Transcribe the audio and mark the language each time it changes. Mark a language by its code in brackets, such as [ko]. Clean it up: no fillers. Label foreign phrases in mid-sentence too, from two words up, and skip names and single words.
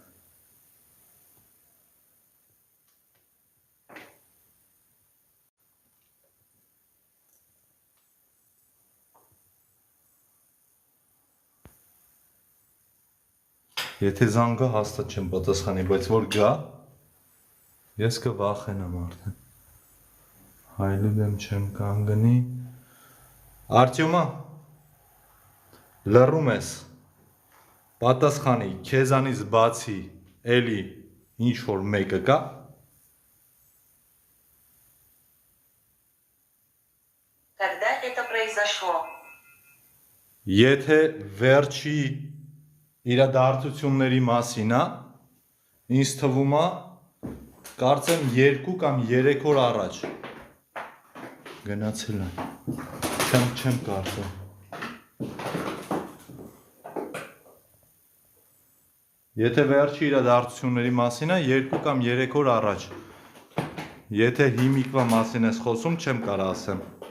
[hy] Եթե զանգա հաստատ չեմ պատասխանի, բայց որ գա, ես կվախենամ արդեն։ Հայլու դեմ չեմ կանգնի։ Արտյոմա, լռում ես, պատասխանի, քեզանից բացի էլի ինչ-որ մեկը կա։ [ru] Когда это произошло? [hy] Եթե վերջի իրադարձությունների մասին է, ինձ թվում է, կարծեմ 2 կամ 3 օր առաջ գնացել եմ, չեմ կարծում, եթե վերջի իրադարձությունների մասին է 2 կամ 3 օր առաջ, եթե հիմիկվա մասին ես խոսում, չեմ կարող ասեմ,